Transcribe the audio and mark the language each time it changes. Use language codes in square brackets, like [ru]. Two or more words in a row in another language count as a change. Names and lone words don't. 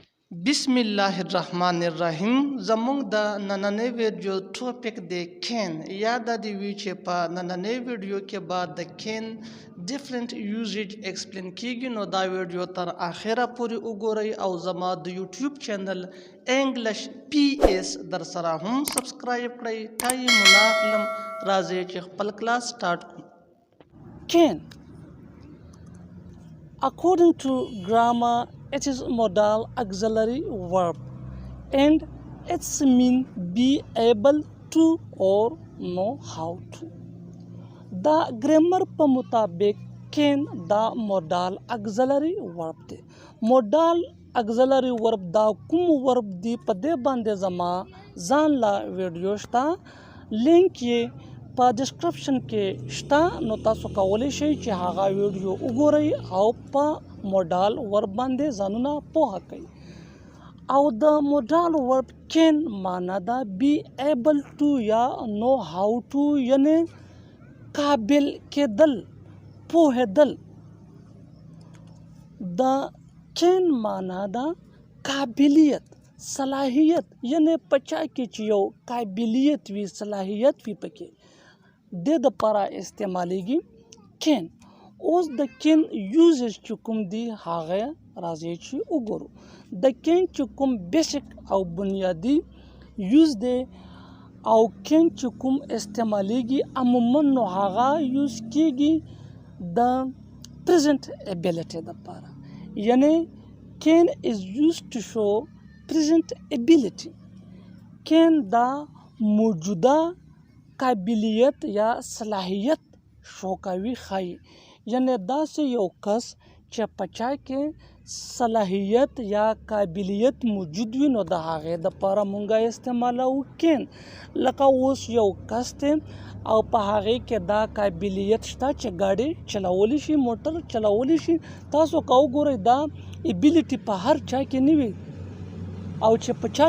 [ps] बिस्मिल्लाहिर्रहमानिर्रहीम زمونږ د نننۍ ویډیو ټاپک دی کین یا د دې وی چې په نننۍ ویډیو کې بعد د [en] can different usage explain [ps] کیږي نو دا ویډیو تر اخره پورې وګورئ او زما د [en] YouTube channel English PS [ps] در سره هم سبسکرایب کړئ ټایم مناخلم راځي چې خپل [en] class start [ps] کړو [en] Can. According to grammar, it is modal auxiliary verb and its mean be able to or know how to. The grammar [ps] په مطابق can دا [en] modal auxiliary verb [ps] دی. [en] modal auxiliary verb [ps] دا کوم verb دی په دې باندې زما ځان لا ویډیو شته لینک یې په ډسکرپشن کې شته نو تاسو کولی شئ چې هغه ویډیو وګورئ او په [en] modal verb [ps] باندې ځانونه پوهه کړئ او د [en] modal verb can [ps] معنا دا [en] be able to [ps] یا [en] know how to [ps] یعنی قابل کېدل پوهېدل د can معنا دا قابلیت صلاحیت یعنی پچا کې چې یو قابلیت وي صلاحیت وي پکې د لپاره استعمالیږي can اوس د can یوزز چې کوم دی هغه راځي چې وګورو د can چې کوم بیسیک او بنیادی یوز دی او can چې کوم استعمالیږي عموما نو هغه یوز کیږي د [en] present ability [ps] لپاره یعنی [en] can is used to show present ability [ps] can دا موجوده قابلیت یا صلاحیت شوکاوي ښایي یعنی داسې یو کس چې پچا کې صلاحیت یا قابلیت موجود وي نو د هغې دپاره مونږه استعمالوو کین لکه اوس یو کس دی او په هغې کې دا قابلیت شته چې ګاډي چلولی شي موټر چلولی شي تاسو که وګورئ دا ایبیلیټي په هر چا کې نه وي او چې په چا